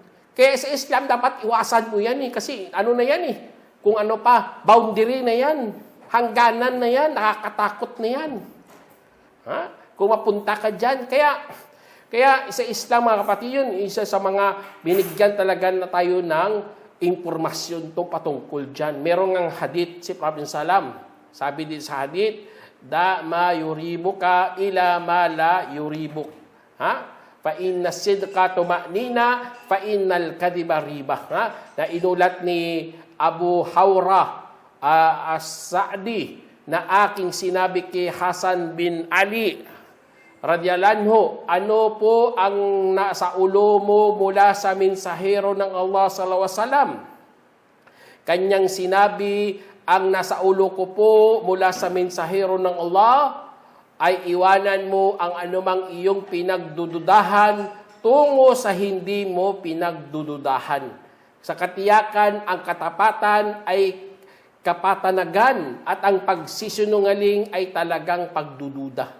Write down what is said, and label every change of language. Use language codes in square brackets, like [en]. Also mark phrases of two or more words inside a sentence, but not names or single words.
[tl] Kaya sa Islam, dapat iwasan mo yan kasi na yan kung ano pa, boundary na yan, hangganan na yan, nakakatakot na yan. Kung mapunta ka dyan. Kaya sa Islam mga kapatid, yun, isa sa mga binigyan talaga na tayo ng impormasyon patungkol dyan. Merong ang hadith si Prophet Salam. Sabi din sa hadith, [ar] دع ما يريبك إلى ما لا يريبك. فإن الصدق طمأنينة فإن الكذب ريبة. [tl] Na inulat ni Abu Hawra as-Sa'di na aking sinabi kay Hasan bin Ali [ar] رضي الله عنه, [tl] ano po ang nasa ulo mo mula sa mensahero ng Allah [ar] صلى الله عليه وسلم? [tl] Kanyang sinabi, ang nasa ulo ko po mula sa mensahero ng Allah ay iwanan mo ang anumang iyong pinagdududahan tungo sa hindi mo pinagdududahan. Sa katiyakan, ang katapatan ay kapatanagan at ang pagsisinungaling ay talagang pagdududa.